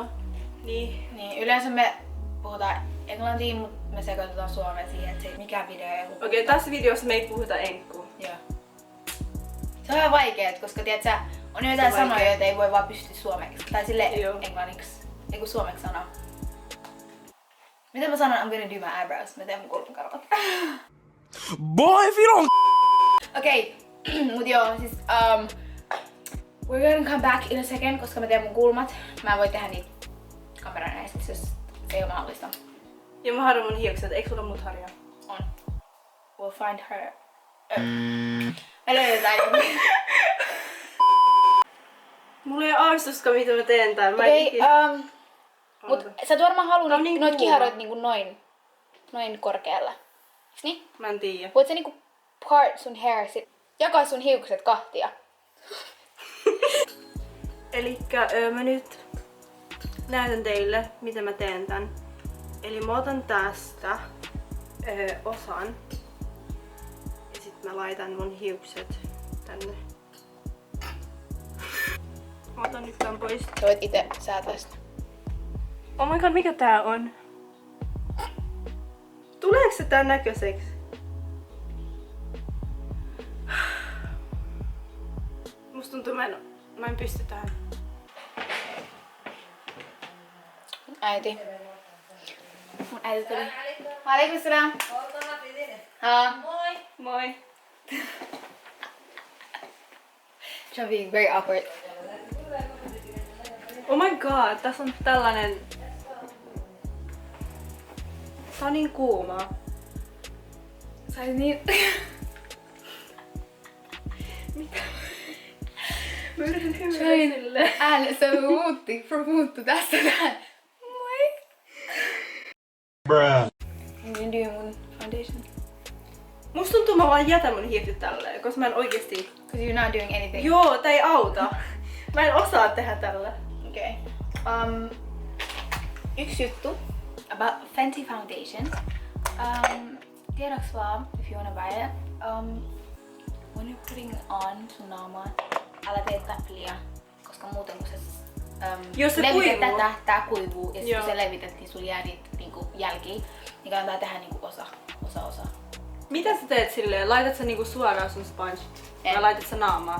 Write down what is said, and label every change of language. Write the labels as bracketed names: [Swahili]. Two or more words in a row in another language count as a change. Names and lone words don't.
[Finnish] Niin, yleensä me puhutaan englantia, mutta me sekoitetaan suomea siihen, että se mikä video ei ole. Okei, tässä videossa me ei puhuta enkkua. Joo. Se on vähän vaikeet, koska tiedätkö, on jotain sanoja, joita ei voi vaan pystyä suomeksi. Tai sille englanniksi. Ei kun suomeksi sanoo. Miten mä sanon [English] I'm gonna do my eyebrows? [Finnish] Mä teen mun kulmakarvat. [English] Boy, if you don't... [Finnish] Okei, mut joo, siis [English] we're gonna come back in a second, [Finnish] koska mä teen mun kulmat. Mä en voi tehdä niitä kameran edessä, jos se ei ole mahdollista. Ja mä harjoin mun hiukset, eikö sulla mut harjaa? On. [English] We'll find her. [Finnish] Me löydetään joku. Mulla ei ole aavistuska mitä mä teen täällä. Okei, mut sä et varmaan halua niin noit kuuma. kiharoit niinku noin korkealla. Eiks niin? Mä en tiedä. Voit sä niinku part sun hair sit, jakaa sun hiukset kahtia. Elikkä mä nyt näytän teille, miten mä teen tän. Eli mä otan tästä osan. Ja sit mä laitan mun hiukset tänne. Mä otan nyt tän pois. Sä voit ite säätää sitä. [English] Oh my god, [Finnish] mikä tää on? Tuleeko se tän näköiseksi? Musta tuntuu, mä en pysty tähän. Äiti. Mun äiti tuli. [Arabic] Alaikum salam. [Finnish] Moi! Moi! [English] You're being very awkward. Oh my god, [Finnish] tässä on tällainen... Tää on niin kuumaa. Sä oot niin... Mitä? Mä yritän hymyillä silleen. Äänessä muuttu tästä tähän. Moi! Bruh. Niin do mun foundation. Musta tuntuu mä vaan jätän mun hiukset tälleen, koska mä en oikeesti... [English] Cause you're not doing anything. [Finnish] Joo, tää ei auta. Mä en osaa tehdä tällä. Okay. Yksi juttu [English] about Fenty foundation. [Finnish] Tiedoks vaan, [English] if you wanna buy it, when you're putting it on [Finnish] sun naamaan, älä tee täpliä, koska muuten kun se Jos se levität kuivuu. tätä, tää kuivuu ja sit Joo. kun se levität, niin sulla jää niitä niinku jälkiä, niin kannattaa tehdä niinku osa. Mitä sä teet silleen? Laitat sä niinku suoraan sun sponge? En. Vai laitat sä naamaa?